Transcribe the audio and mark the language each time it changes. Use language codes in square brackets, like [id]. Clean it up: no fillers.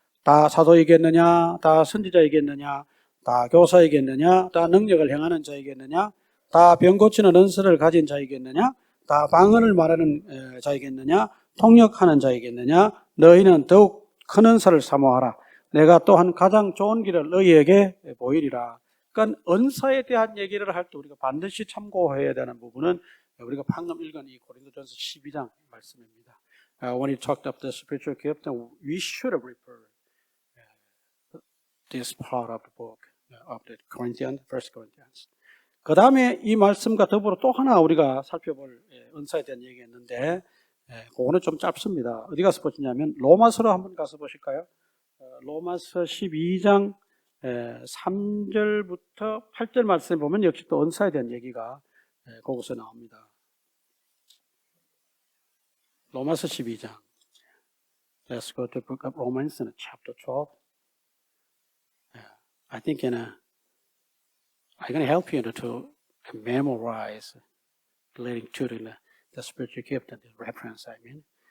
[ko] 다 사도이겠느냐, 다 선지자이겠느냐, 다 교사이겠느냐, 다 능력을 행하는 자이겠느냐, 다 병 고치는 은사를 가진 자이겠느냐, 다 방언을 말하는 자이겠느냐, 통역하는 자이겠느냐. 너희는 더욱 큰 은사를 사모하라. 내가 또한 가장 좋은 길을 너희에게 보이리라. 그러니까 은사에 대한 얘기를 할 때 우리가 반드시 참고해야 되는 부분은 우리가 방금 읽은 이 고린도전서 12장 말씀입니다. [en] When he talked of the spiritual gift, we should have referred this part of the book of the Corinthians, First Corinthians. [ko] 그 다음에 이 말씀과 더불어 또 하나 우리가 살펴볼 은사에 대한 얘기였는데, 그거는 좀 짧습니다. 어디 가서 보시냐면 로마서로 한번 가서 보실까요? 로마서 12장 3절부터 8절 말씀에 보면 역시 또 은사에 대한 얘기가 거기서 나옵니다. 로마서 12장. [en] Let's go to the book of Romans, chapter 12. I think I'm going to help you to memorize relating to the spiritual gift and the reference, I mean.